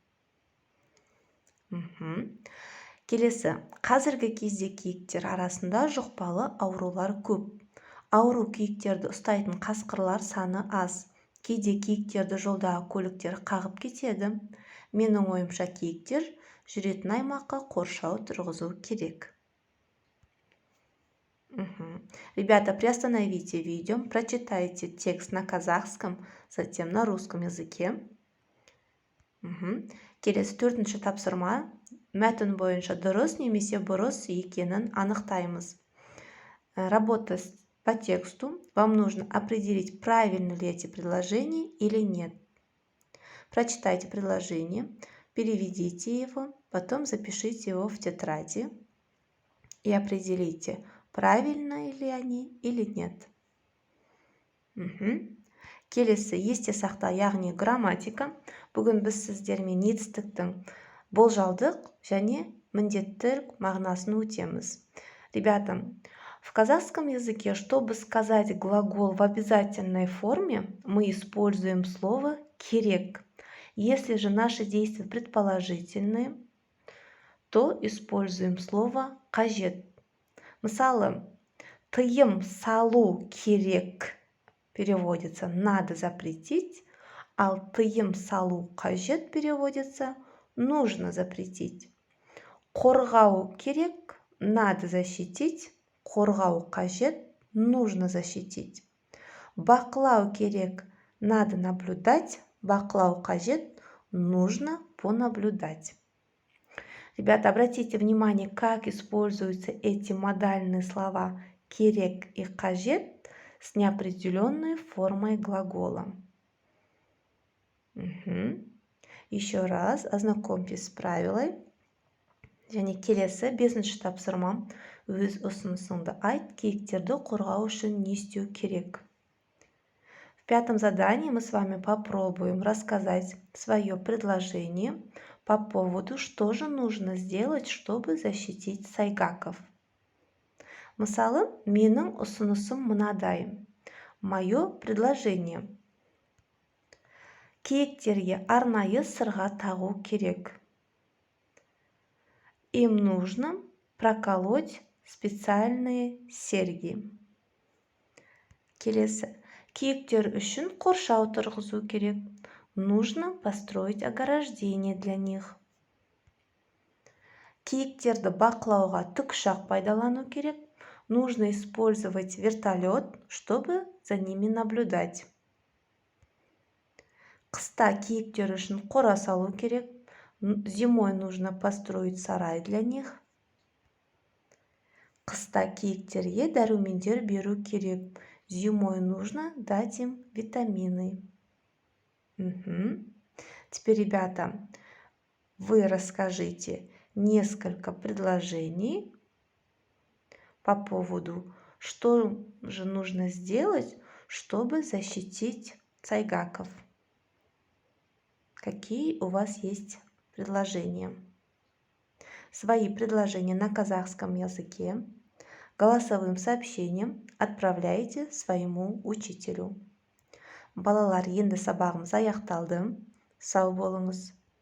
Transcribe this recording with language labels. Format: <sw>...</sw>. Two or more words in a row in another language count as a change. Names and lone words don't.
<kk>Келесі, қазіргі кезде киіктер арасында жұқпалы аурулар көп. Ауру киіктерді ұстайтын қасқырлар саны аз. Кейде киіктерді жолдағы көліктер қағып кетеді. Менің ойымша, киіктер жүретін аймаққа қоршау тұрғызу керек.</kk> <ru>Ребята, приостановите видео, прочитайте текст на казахском, затем на русском языке.</ru> <kk>Келесі төртінші тапсырма. Мәтін бойынша дұрыс немесе бұрыс екенін анықтаймыз.</kk> <ru>Работа по тексту. Вам нужно определить, правильно ли эти предложения или нет. Прочитайте предложение, переведите его, потом запишите его в тетради и определите, правильно ли они или нет.</ru> <kk>Келесі есте сақта, яғни грамматика. Бүгін біз сіздермен етістіктің болжалдық және міндеттілік мағынасын өтеміз.</kk> <ru>Ребята, в казахском языке, чтобы сказать глагол в обязательной форме, мы используем слово «керек». Если же наши действия предположительные, то используем слово «қажет».</ru> <kk>Мысалы, тыйым салу керек</kk> <ru>переводится «надо запретить», а</ru> <kk>тыйым салу қажет</kk> <ru>переводится «нужно запретить».</ru> <kk>Қорғау керек,</kk> <ru>надо защитить,</ru> <kk>қорғау қажет,</kk> <ru>нужно защитить.</ru> <kk>Бақылау керек,</kk> <ru>надо наблюдать,</ru> <kk>бақылау қажет,</kk> <ru>нужно понаблюдать. Ребята, обратите внимание, как используются эти модальные слова керек и қажет с неопределенной формой глагола. Еще раз ознакомьтесь с правилой.</ru> <kk>Және келесі бесінші тапсырма. Өз ұсынысыңды айт, киіктерді қорғау үшін не істеу керек.</kk> <ru>В пятом задании мы с вами попробуем рассказать свое предложение По поводу, что же нужно сделать, чтобы защитить сайгаков.</ru> <kk>Мысалы, менің ұсынысым мынадай.</kk> <ru>Мое предложение.</ru> <kk>Киіктерге арнайы сырға тағу керек.</kk> <ru>Им нужно проколоть специальные серьги.</ru> <kk>Келесі. Киіктер үшін қоршау тұрғызу керек.</kk> <ru>Нужно построить ограждение для них.</ru> <kk>Киіктерді бақылауға тікұшақ пайдалану керек.</kk> <ru>Нужно использовать вертолет, чтобы за ними наблюдать.</ru> <kk>Қыста киіктер үшін қора салу керек.</kk> <ru>Зимой нужно построить сарай для них.</ru> <kk>Қыста киіктерге дәрумендер беру керек.</kk> <ru>Зимой нужно дать им витамины. Теперь, ребята, вы расскажите несколько предложений по поводу, что же нужно сделать, чтобы защитить сайгаков. Какие у вас есть предложения? Свои предложения на казахском языке голосовым сообщением отправляйте своему учителю.</ru> <kk>Балалар, енді сабағымыз аяқталды. Сау болыңыз.</kk>